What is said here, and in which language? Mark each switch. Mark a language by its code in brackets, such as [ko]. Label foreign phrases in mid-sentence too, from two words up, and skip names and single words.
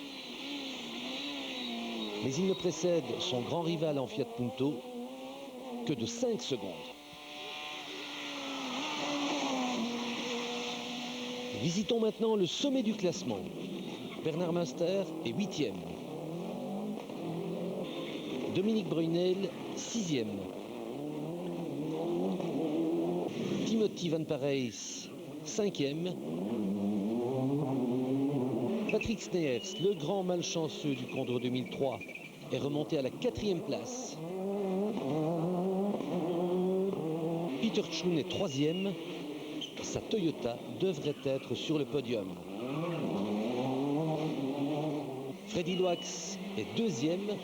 [fr] Mais il ne précède son grand rival en Fiat Punto que de 5 secondes. Visitons maintenant le sommet du classement. Bernard Münster est 8e. Dominique Brunel, 6e. Timothy Van Parijs, 5e. Patrick Sneers, le grand malchanceux du Condro 2003, est remonté à la 4e place. Peter Tschun est 3e. Sa Toyota devrait être sur le podium. Freddy Loax est 2e.